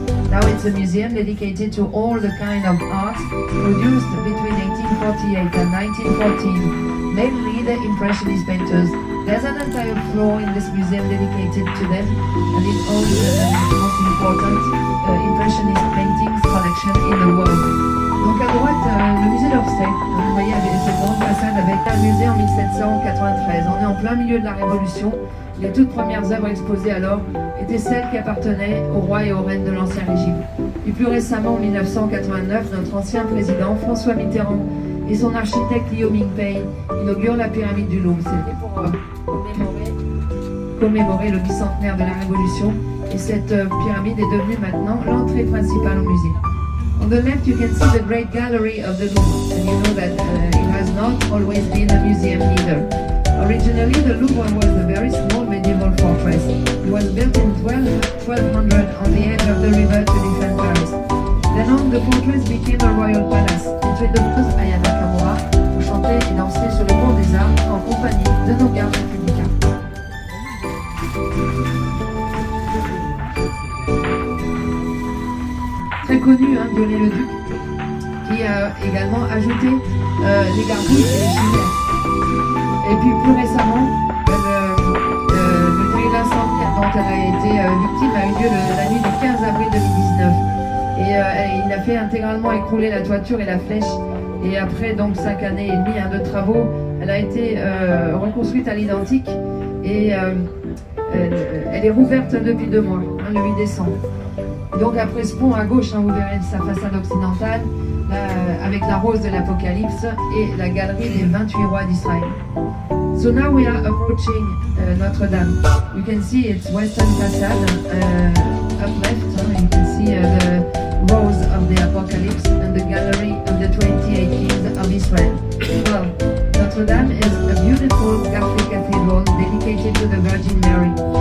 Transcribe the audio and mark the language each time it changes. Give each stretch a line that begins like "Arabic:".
English: Now it's a museum dedicated to all the kind of art produced between 1848 and 1914, mainly the Impressionist painters. There's an entire floor in this museum dedicated to them, and it owns the most important Impressionist paintings collection in the world.
French: Donc à droite, le musée d'Orsay. Vous voyez, avec cette grande façade avec un musée en 1793. On est en plein milieu de la Révolution. Les toutes premières œuvres exposées alors étaient celles qui appartenaient aux rois et aux reines de l'Ancien Régime. Et plus récemment, en 1989, notre ancien président François Mitterrand et son architecte Liu Mingpei inaugurent la pyramide du Louvre. C'était pour commémorer le bicentenaire de la Révolution. Et cette pyramide est devenue maintenant l'entrée principale au musée.
English: On the left, you can see the great gallery of the Louvre, and you know that it has not always been a museum either. Originally, the Louvre was a very small medieval fortress. It was built in 1200 on the edge of the river to defend Paris. Then on, the fortress became a royal palace. Between the first
French: Aya Nakamura, pour chanter et danser sur le pont des Arts en compagnie de nos gardes républicains. Très connu, hein, Viollet-le-Duc, qui a également ajouté les gargouilles et les chimères. Et puis plus récemment, le terrible incendie dont elle a été victime a eu lieu la nuit du 15 avril 2019. Et il a fait intégralement écrouler la toiture et la flèche. Et après donc 5 années et demie de travaux, elle a été reconstruite à l'identique. Et elle est rouverte depuis 2 mois, hein, le 8 décembre. Donc après ce pont à gauche, hein, vous verrez sa façade occidentale, avec la rose de l'Apocalypse et la galerie des 28 rois d'Israël.
English: So now we are approaching Notre-Dame. You can see its western facade up left. You can see the rose of the Apocalypse and the gallery of the 28 kings of Israel. Well, Notre-Dame is a beautiful Gothic cathedral dedicated to the Virgin Mary.